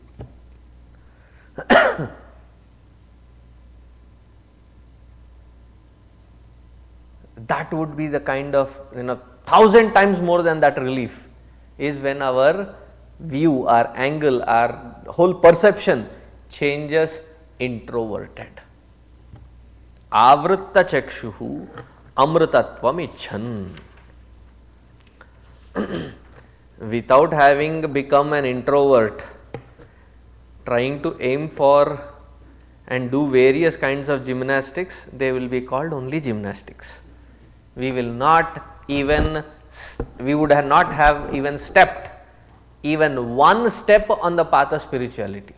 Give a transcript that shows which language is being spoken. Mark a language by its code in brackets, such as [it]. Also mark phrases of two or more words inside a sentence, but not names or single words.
[en] That would be the kind of, 1,000 times more than that relief is when our view, our angle, our whole perception changes introverted. [sa] Avritta chakshuhu amritatvam icchan. [en] Without having become an introvert, trying to aim for and do various kinds of gymnastics, they will be called only gymnastics. We will not even, we would not have even stepped even one step on the path of spirituality.